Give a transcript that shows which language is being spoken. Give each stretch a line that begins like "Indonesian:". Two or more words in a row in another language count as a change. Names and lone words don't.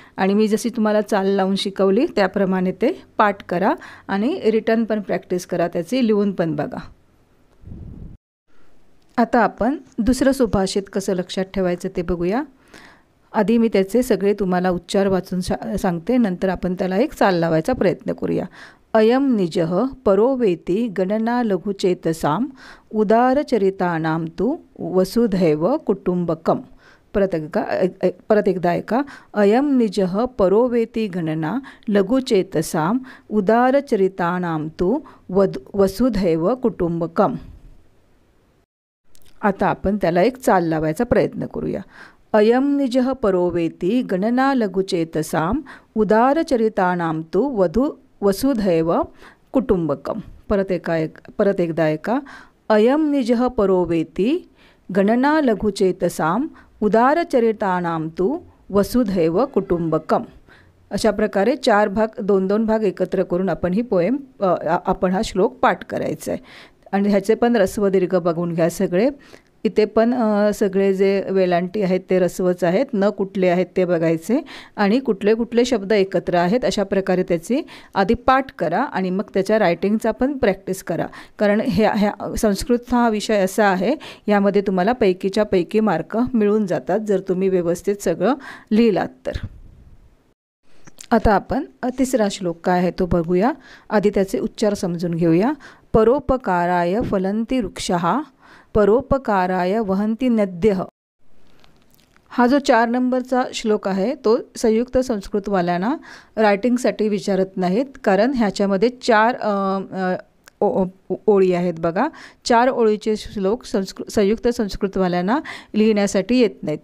Marathi: आणि मी जशी तुम्हाला चाल लावून शिकवली त्याप्रमाणे ते पाठ करा आणि रिटर्न पण प्रॅक्टिस करा, त्याची लिहून पण बघा। आता आपण दुसरं सुभाषित कसं लक्षात ठेवायचं ते बघूया। आधी मी त्याचे सगळे तुम्हाला उच्चार वाचून सांगते, नंतर आपण त्याला एक चाल लावायचा प्रयत्न करूया।
Sanskrit: अयम निजः परो वेति गणना लघुचेतसाम उदारचरितानां तु वसुधैव कुटुंबकम।
Marathi: परत एकदा ऐका।
Sanskrit: अयम निजः परो वेति गणना लघुचेतसाम उदारचरितानां तु वसुधैव कुटुंबकम।
Marathi: आता आपण त्याला एक चाल लावायचा प्रयत्न करूया।
Sanskrit: अयम निजः परो वेति गणना लघुचेतसाम उदारचरितानां तु वसुधैव कुटुंबकम.
Marathi: परत एकदा ऐका.
Sanskrit: अयम निजः परो वेति गणना लघुचेतसाम उदारचरितानां तु वसुधैव कुटुंबकम.
Marathi: अशा प्रकारे 4 भाग 2-2 भाग एकत्र करून आपण ही पोएम आपण हा श्लोक पाठ करायचा आहे. आणि ह्याचे पण रस्व दीर्घ बघून घ्या सगळे. इथे पण सगळे जे वेलांटी आहेत ते रस्वच आहेत, न कुठले आहेत ते बघायचे आणि कुठले कुठले शब्द एकत्र आहेत अशा प्रकारे त्याची आधी पाठ करा आणि मग त्याच्या रायटिंगचा पण प्रॅक्टिस करा. कारण ह्या संस्कृत हा विषय असा आहे, यामध्ये तुम्हाला पैकीच्या पैकी मार्क मिळून जातात जर तुम्ही व्यवस्थित सगळं लिहिलात तर. आता आपण तिसरा श्लोक काय आहे तो बघूया. आधी त्याचे उच्चार समजून घेऊया.
Sanskrit: परोपकाराय फलंती वृक्षः परोपकाराय वहंती नद्यः.
Marathi: हा जो 4 नंबरचा श्लोक आहे तो संयुक्त संस्कृतवाल्यांना रायटिंगसाठी विचारत नाहीत, कारण ह्याच्यामध्ये 4 ओळी आहेत बघा. 4 ओळीचे श्लोक संयुक्त संस्कृतवाल्यांना लिहिण्यासाठी येत नाहीत.